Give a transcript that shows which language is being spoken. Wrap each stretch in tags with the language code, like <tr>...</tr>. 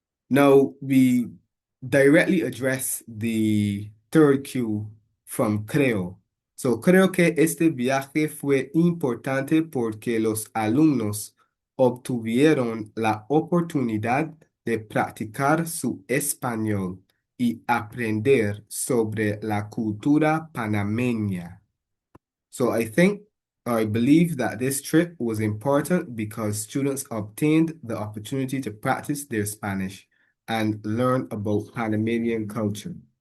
<en>Now we directly address the third cue from creo.</en> <es>So creo que este viaje fue importante porque los alumnos obtuvieron la oportunidad de practicar su español y aprender sobre la cultura panameña.</es> <en>So I believe that this trip was important because students obtained the opportunity to practice their Spanish and learn about Panamanian culture.</en>